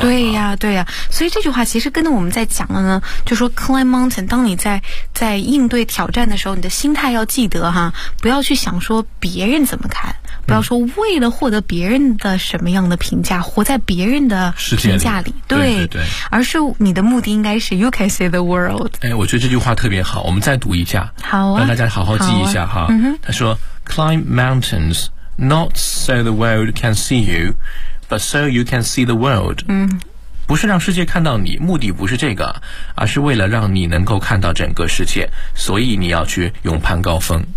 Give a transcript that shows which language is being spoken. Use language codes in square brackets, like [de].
[zh] 对呀、对呀，所以这句话其实跟着我们在讲了呢，就说 [en] climb mountain, [zh] 当你在应对挑战的时候，你的心态要记得哈，不要去想说别人怎么看，不要说为了获得别人的什么样的评价，活在别人的评价里。对对 对，而是你的目的应该是 [en] you can see the world。 [zh] 哎，我觉得这句话特别好，我们再读一下，好啊，让大家好好记一下、哈。嗯、他说 [en] climb mountains。 Not so the world can see you, but so you can see the world. 嗯， [zh] 不是让世界看到你，目的不是这个，而是为了让你能够看到整个世界，所以你要去勇攀高峰。